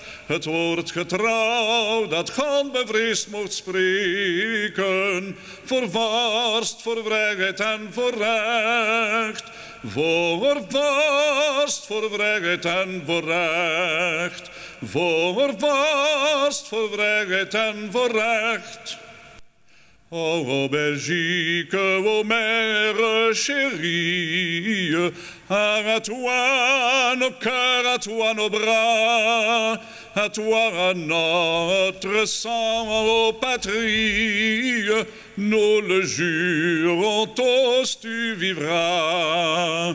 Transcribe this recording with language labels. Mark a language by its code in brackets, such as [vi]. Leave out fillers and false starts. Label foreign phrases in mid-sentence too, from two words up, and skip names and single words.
[nl] Het woord getrouw dat God bevreesd mocht spreken. Voor vorst, voor vrijheid en voor recht. Voor vorst, voor vrijheid en voor recht. Voor vorst, voor vrijheid en voor recht. [fr] Oh Belgique, ô mère chérie, à toi nos cœurs, à toi nos bras, à toi notre sang, ô patrie, nous le jurons tous, tu vivras.